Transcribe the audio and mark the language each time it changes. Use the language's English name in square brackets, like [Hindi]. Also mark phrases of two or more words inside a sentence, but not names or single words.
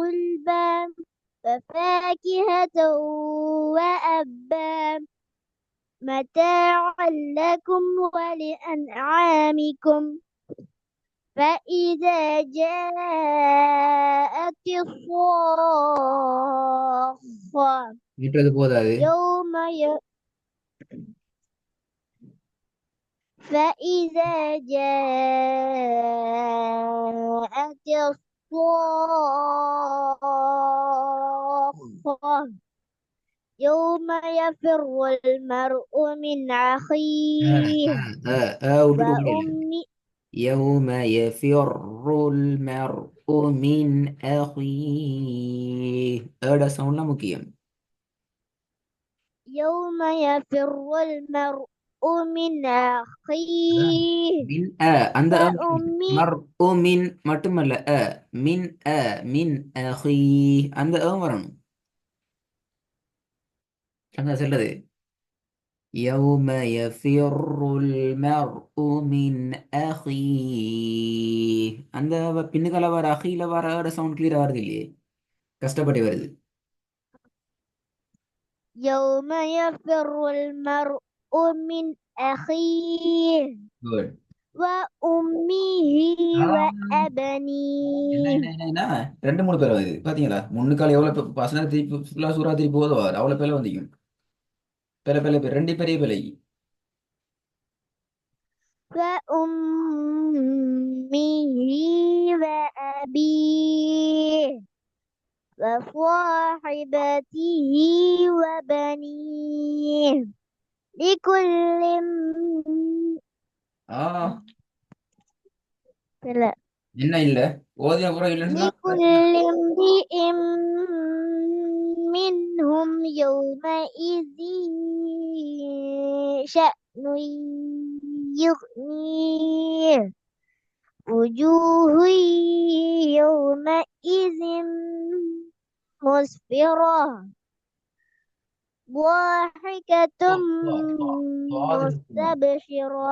[Arabic] غلبا وفاكهة وأبا متاعا لكم ولأنعامكم فإذا جاءت الصاخة [Tamil] விட்டுறது போதாது. [Arabic] يوم ي... فإذا جاءت الصاخة يوم يفر المرء من أخيه [Tamil] விட்டுட்டு முடியல. [Arabic] وأمه يوم يفر المرء من أخيه. [Tamil] சவுண்ட்லாம் முக்கியம். [Arabic] يوم يفر المرء من أخيه [Tamil] மின் அந்த [Arabic] وأمه [Tamil] மர் மின் மட்டுமல்ல மின் மின் அஹி அந்த வரணும். அங்க சொல்றது [Arabic] يوم يفر المرء من أخيه. [Tamil] அந்த பின்னுக்கால வர அகில வர [English] sound clear [Tamil] வருது இல்லையே, கஷ்டப்பட்டு வருது. [Arabic] يوم يفر المرء من أخيه [Tamil] குட். [Arabic] وأمه [Tamil] என்ன [Arabic] وأبنيه [Tamil] என்ன என்ன என்ன ரெண்டு மூணு பேர் வருது பாத்தீங்களா? முன்னுக்கால எவ்வளவு பசங்க திருப்பி ஃபுல்லா சூறா திருப்பி போதோ அவ்வளவு பேர் வந்திக்கும். பேல பேல பேர் ரெண்டு பெரிய பேலை. [Arabic] وأمه وأبيه وصاحبته وبنيه لكل ஆ لا [Tamil] என்ன இல்ல ஓதிய அப்புறம் இல்லைன்னு சொன்னா [Arabic] لكل امرئ منهم يومئذ شأن يغنيه وجوه يومئذ مسفرة ضاحكة مستبشرة